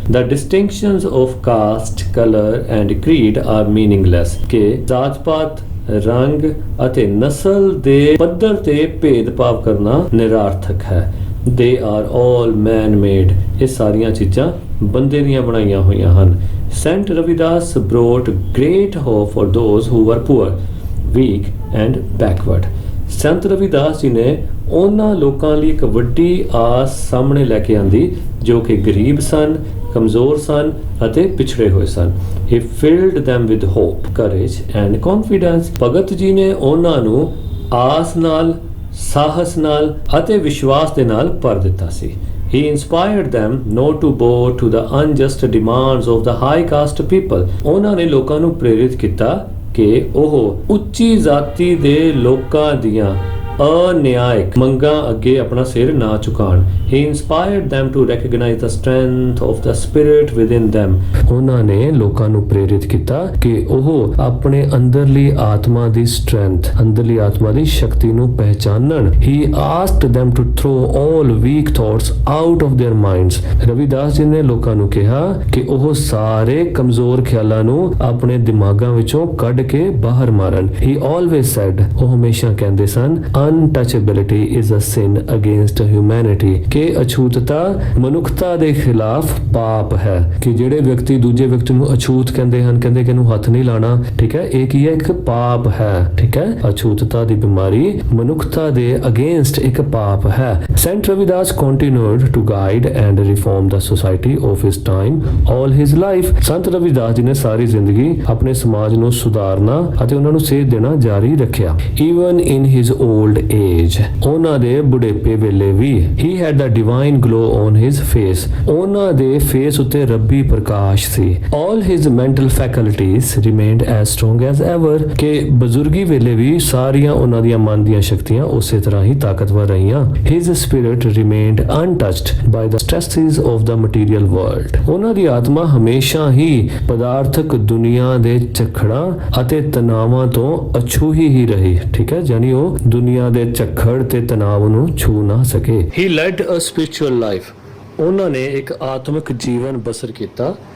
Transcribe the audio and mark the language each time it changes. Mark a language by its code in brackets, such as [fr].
[en] the distinctions of caste, colour and creed are meaningless, [pa] ਕਿ ਜਾਤ-ਪਾਤ, ਰੰਗ ਅਤੇ ਨਸਲ ਦੇ ਪੱਧਰ ਤੇ ਭੇਦਭਾਵ ਕਰਨਾ ਨਿਰਾਰਥਕ ਹੈ। [en] They are all man made. [pa] ਇਹ ਸਾਰੀਆਂ ਚੀਜ਼ਾਂ ਬੰਦੇ ਦੀਆਂ ਬਣਾਈਆਂ ਹੋਈਆਂ ਹਨ। [en] Saint Ravidas brought great hope for those who were poor, weak and backward। [pa] Sant Ravidas ji ਨੇ ਉਹਨਾਂ ਲੋਕਾਂ ਲਈ ਇੱਕ ਵੱਡੀ ਆਸ ਸਾਹਮਣੇ ਲੈ ਕੇ ਆਂਦੀ ਜੋ ਕਿ ਗਰੀਬ ਸਨ, ਕਮਜ਼ੋਰ ਸਨ ਅਤੇ ਪਿਛੜੇ ਹੋਏ ਸਨ। [en] He filled them with hope, courage and confidence। [pa] Bhagat ji ਨੇ ਉਹਨਾਂ ਨੂੰ ਆਸ ਨਾਲ, ਸਾਹਸ ਨਾਲ ਅਤੇ ਵਿਸ਼ਵਾਸ ਦੇ ਨਾਲ ਭਰ ਦਿੱਤਾ ਸੀ। [en] He inspired them not to bow to the unjust demands of the high caste people। [pa] ਉਹਨਾਂ ਨੇ ਲੋਕਾਂ ਨੂੰ ਪ੍ਰੇਰਿਤ ਕੀਤਾ ਕਿ ਉਹ ਉੱਚੀ ਜਾਤੀ ਦੇ ਲੋਕਾਂ ਦੀਆਂ ਅਨਿਆਇਕ ਮੰਗਾਂ ਅੱਗੇ ਆਪਣਾ ਸਿਰ ਨਾ ਝੁਕਾਣ। [en] He inspired them to recognize the strength of the spirit within them। [pa] ਉਹਨਾਂ ਨੇ ਲੋਕਾਂ ਨੂੰ ਪ੍ਰੇਰਿਤ ਕੀਤਾ ਕਿ ਉਹ ਆਪਣੇ ਅੰਦਰਲੀ ਆਤਮਾ ਦੀ ਸਟਰੈਂਥ, ਅੰਦਰਲੀ ਆਤਮਾ ਦੀ ਸ਼ਕਤੀ ਨੂੰ ਪਹਿਚਾਨਣ। [en] He asked them to throw all weak thoughts out of their minds। [pa] Ravidas ji ਨੇ ਲੋਕਾਂ ਨੂੰ ਕਿਹਾ ਕਿ ਉਹ ਸਾਰੇ ਕਮਜ਼ੋਰ ਖਿਆਲਾਂ ਨੂੰ ਆਪਣੇ ਦਿਮਾਗਾਂ ਵਿੱਚੋਂ ਕੱਢ ਕੇ ਬਾਹਰ ਮਾਰਨ। [en] He always said, [pa] ਉਹ ਹਮੇਸ਼ਾ ਕਹਿੰਦੇ ਸਨ, [en] untouchability is a sin against humanity, [pa] ਕਿ ਅਛੂਤਤਾ ਮਨੁੱਖਤਾ ਦੇ ਖਿਲਾਫ ਪਾਪ ਹੈ। ਕਿ ਜਿਹੜੇ ਵਿਅਕਤੀ ਦੂਜੇ ਵਿਅਕਤੀ ਨੂੰ ਅਛੂਤ ਕਹਿੰਦੇ ਹਨ, ਕਹਿੰਦੇ ਕਿ ਇਹਨੂੰ ਹੱਥ ਨਹੀਂ ਲਾਣਾ, ਠੀਕ ਹੈ, ਇਹ ਕੀ ਹੈ? ਇੱਕ ਪਾਪ ਹੈ, ਠੀਕ ਹੈ। ਅਛੂਤਤਾ ਦੀ ਬਿਮਾਰੀ ਮਨੁੱਖਤਾ ਦੇ ਅਗੇਂਸਟ ਇੱਕ ਪਾਪ ਹੈ। [en] Saint Ravidas continued to guide and reform the society of his time all his life। [pa] Sant Ravidas ji ਨੇ ਸਾਰੀ ਜ਼ਿੰਦਗੀ ਆਪਣੇ ਸਮਾਜ ਨੂੰ ਸੁਧਾਰਨਾ ਅਤੇ ਉਹਨਾਂ ਨੂੰ ਸੇਧ ਦੇਣਾ ਜਾਰੀ ਰੱਖਿਆ। [en] even in his old age, [pa] ਉਹਨਾਂ ਦੇ ਬੁਢੇਪੇ ਵੇਲੇ ਵੀ [en] he had the divine glow on his face। [pa] ਉਹਨਾਂ ਦੇ ਫੇਸ ਉੱਤੇ ਰੱਬੀ ਪ੍ਰਕਾਸ਼ ਸੀ। [en] all his mental faculties remained as strong as ever, [pa] ਕਿ ਬਜ਼ੁਰਗੀ ਵੇਲੇ ਵੀ ਸਾਰੀਆਂ ਉਹਨਾਂ ਦੀਆਂ ਮਨ ਦੀਆਂ ਸ਼ਕਤੀਆਂ ਉਸੇ ਤਰ੍ਹਾਂ ਹੀ ਤਾਕਤਵਰ ਰਹੀਆਂ। [en] his spirit remained untouched by the stresses of the material world। [pa] ਉਹਨਾਂ ਦੀ ਆਤਮਾ ਹਮੇਸ਼ਾ ਹੀ ਪਦਾਰਥਕ ਦੁਨੀਆ ਦੇ ਝਖੜਾਂ ਅਤੇ ਤਣਾਵਾਂ ਤੋਂ ਅਛੂਹੀ ਹੀ ਰਹੀ, ਠੀਕ ਹੈ, ਜਾਨੀ ਉਹ ਦੁਨੀਆ ਦੇ ਝਖੜ ਤੇ ਤਣਾਵ ਨੂੰ ਛੂ ਨਾ ਸਕੇ। [en] He led a spiritual life। [pa] ਉਹਨਾਂ ਨੇ ਇੱਕ ਆਤਮਿਕ ਜੀਵਨ ਬਸਰ ਕੀਤਾ।